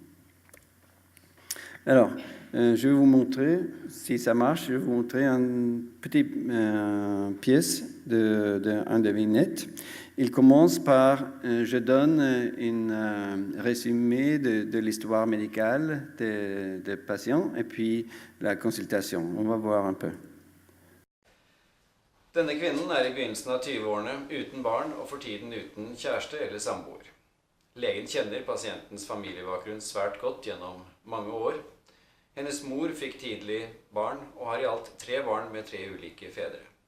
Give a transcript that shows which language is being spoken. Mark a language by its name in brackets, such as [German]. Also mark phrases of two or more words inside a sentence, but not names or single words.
[French] Alors, je vais vous montrer, si ça marche, je vais vous montrer une petite pièce d'un des vignettes. Il commence par, je donne un résumé de l'histoire médicale des patients et puis la consultation. On va voir un peu. [Norwegian] Denne kvinnen I begynnelsen av 20-årene uten barn og for tiden uten kjæreste eller samboer. Legen kjenner pasientens familiebakgrunn svært godt gjennom mange år. Hennes mor fikk tidlig barn og har I alt 3 barn med 3 ulike fedre.